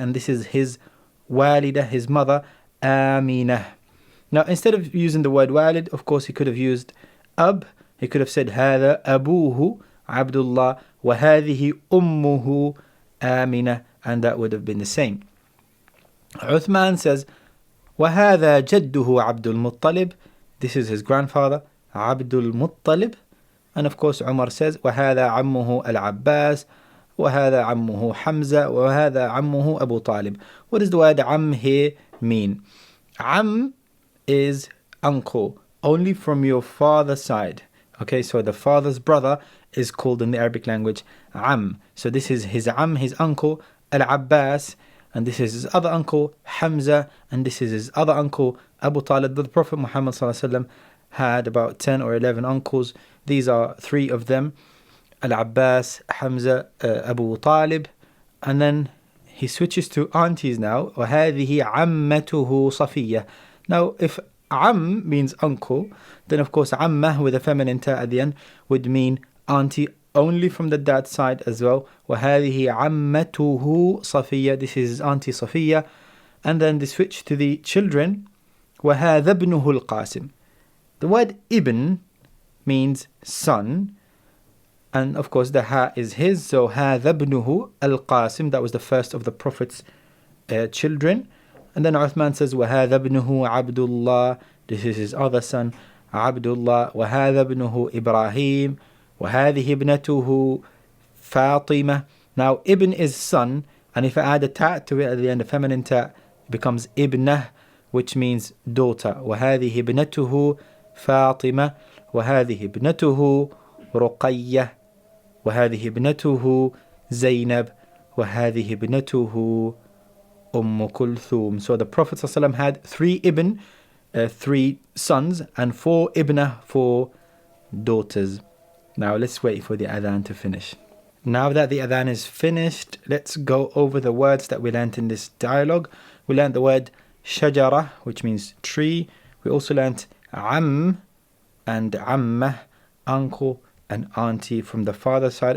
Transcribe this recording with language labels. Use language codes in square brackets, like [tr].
[en] And this is his walidah, his mother, Aminah. Now instead of using the word walid, of course he could have used ab. He could have said [ar] هذا أبوه Abdullah وهذه أمه آمنة, [en] and that would have been the same. Uthman says [ar] وهذا جده عبد المطلب. [en] This is his grandfather عبد المطلب. And of course Umar says [ar] وهذا عمه العباس وهذا عمه حمزة وهذا عمه أبو طالب. [en] What does the word am here mean? Am is uncle, only from your father's side. Okay, so the father's brother is called in the Arabic language am. So this is his am, his uncle, Al-Abbas, and this is his other uncle, Hamza, and this is his other uncle, Abu Talib. The Prophet Muhammad ﷺ had about 10 or 11 uncles. These are 3 of them, Al-Abbas, Hamza, Abu Talib, and then he switches to aunties now. [ar] وَهَذِهِ عَمَّتُهُ صَفِيَّةٌ. [en] Now, if am means uncle, then of course ammah with a feminine ta at the end would mean auntie only from the dad's side as well. [ar] وَهَذِهِ عَمَّتُهُ صَفِيَّةٌ. [en] This is auntie Safiya. And then they switch to the children. [ar] وَهَذَا ابْنُهُ الْقَاسِمِ. [en] The word ibn means son. And of course the ha is his. So [ar] هَذَا ابْنُهُ الْقَاسِمِ. [en] That was the first of the Prophet's children. And then Uthman says [ar] وَهَذَا ابْنُهُ عَبْدُ اللَّهِ. [en] This is his other son Abdullah. [ar] وَهَذَا ابْنُهُ إِبْرَاهِيم. وهذه ابنته فاطمة. [en] Now, ibn is son, and if I add a ta to it at the end, a feminine ta, it becomes ibnah, which means daughter. [ar] وهذه ابنته فاطمة وهذه ابنته رقية وهذه ابنته زينب وهذه ابنته كلثوم. [en] So the Prophet ﷺ had three sons, and four ibnah, four daughters. Now let's wait for the adhan to finish. Now that the adhan is finished, let's go over the words that we learnt in this dialogue. We learnt the word shajara, which means tree. We also learnt am and ammah, uncle and auntie from the father side.